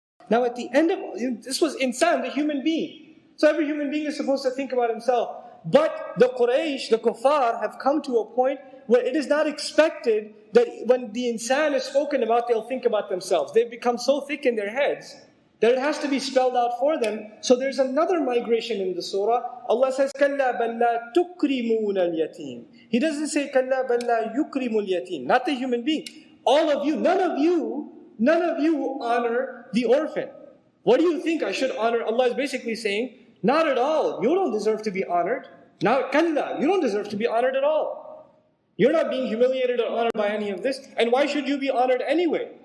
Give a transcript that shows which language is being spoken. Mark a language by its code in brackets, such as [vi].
[en] Now at the end of, this was insan, the human being. So every human being is supposed to think about himself. But the Quraysh, the kuffar, have come to a point where it is not expected that when the insan is spoken about, they'll think about themselves. They've become so thick in their heads that it has to be spelled out for them. So there's another migration in the surah. Allah says, [ar] كَلَّا بَلْ لَا تُكْرِمُونَ الْيَتِيمِ. [en] He doesn't say, [ar] كَلَّا بَلْ لَا يُكْرِمُ الْيَتِيمِ. [en] Not the human being. All of you, none of you honor the orphan. What do you think I should honor? Allah is basically saying, not at all. You don't deserve to be honored. Now, kalla, you don't deserve to be honored at all. You're not being humiliated or honored by any of this. And why should you be honored anyway?